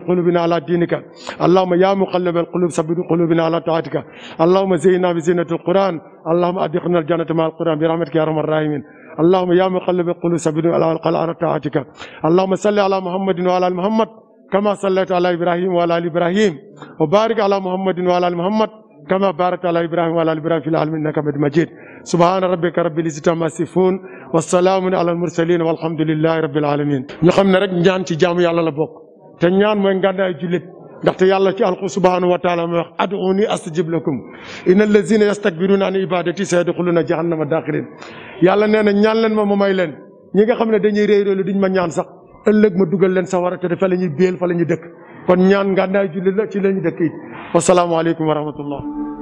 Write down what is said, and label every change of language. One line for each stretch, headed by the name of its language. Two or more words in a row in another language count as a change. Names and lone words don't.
Arabic: قلوبنا على دينك اللهم يا مقلب القلوب ثبت قلوبنا على طاعتك اللهم زينا بزينة القرآن اللهم أدخلنا الجنة مع القرآن برحمتك يا أرحم الراحمين اللهم يا مقلب القلوب ثبت على طاعتك اللهم صل على محمد وعلى آل محمد كما صليت على إبراهيم وعلى آل إبراهيم وبارك على محمد وعلى آل محمد كما باركت على إبراهيم وعلى آل إبراهيم في العالمين إنك حميد مجيد سبحان ربك رب العزة عما يصفون والسلام على المرسلين والحمد لله رب العالمين
Wolof: ñu xam ne rek ñaan ci jaamu yàlla la bokk te ñaan mooy ngàndaay jullit ndaxte yàlla ci alxu
Arabic: سبحانه وتعالى
Wolof: mooy wax
Arabic: ادعوني أستجب لكم إن الذين يستكبرون عن عبادتي سيدخلون جهنم داخرين
Wolof: yàlla nee na ñaan leen ma may leen ñi nga xam ne dañuy réeréelu duñ ma ñaan sax ëllëg ma dugal leen sawara te fa la ñuy béel fa la ñuy dëkk kon ñaan ngàndaay jullit la ci la ñuy dëkk it
Arabic: والسلام عليكم ورحمة الله